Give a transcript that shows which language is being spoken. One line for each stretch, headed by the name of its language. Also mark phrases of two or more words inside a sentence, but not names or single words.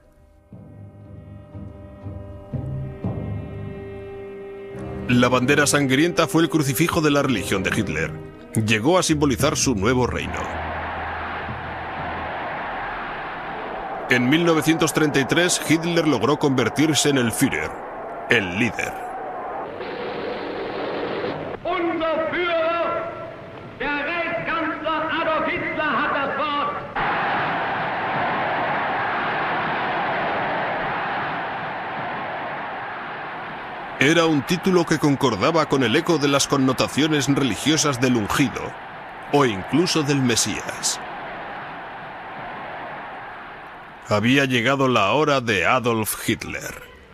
Spanish: La bandera sangrienta fue el crucifijo de la religión de Hitler. Llegó a simbolizar su nuevo reino. En 1933, Hitler logró convertirse en el Führer, el líder.
German: Unser Führer, der Reichskanzler Adolf Hitler, hat das Wort.
Spanish: Era un título que concordaba con el eco de las connotaciones religiosas del ungido, o incluso del Mesías. Había llegado la hora de Adolf Hitler.